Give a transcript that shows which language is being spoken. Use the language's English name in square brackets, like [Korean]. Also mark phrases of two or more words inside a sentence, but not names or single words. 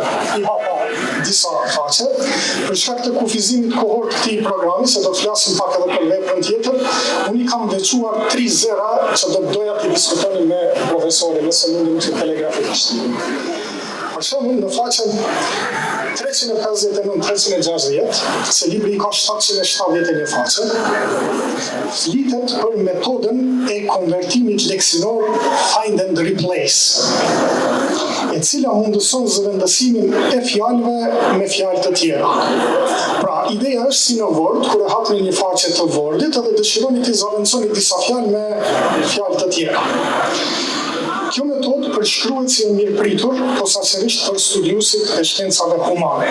[Albanian] I hapa disa faqe, për shkak të kufizimit kohor të këtij programi, se do të flasim pak edhe për veprën tjetër, unë i kam veçuar 3 zëra që do të doja të diskutoni me profesorin, nëse mundem të telegrafikisht. Për shembull, në faqen 359-360, se libri i ka 771 faqe, flitet për metodën e konvertimit leksinor [English] find and replace, [Albanian] e cila mundëson zëvendësimin e fjalëve me fjalë të tjera. Pra, ideja është si në Word, kur e hapni një faqe të Wordit edhe dëshironi të zëvendsoni disa fjalë me fjalë të tjera. Kjo metodë përshkruhet si e mirëpritur posaçërisht për studiuesit e shkencave humane.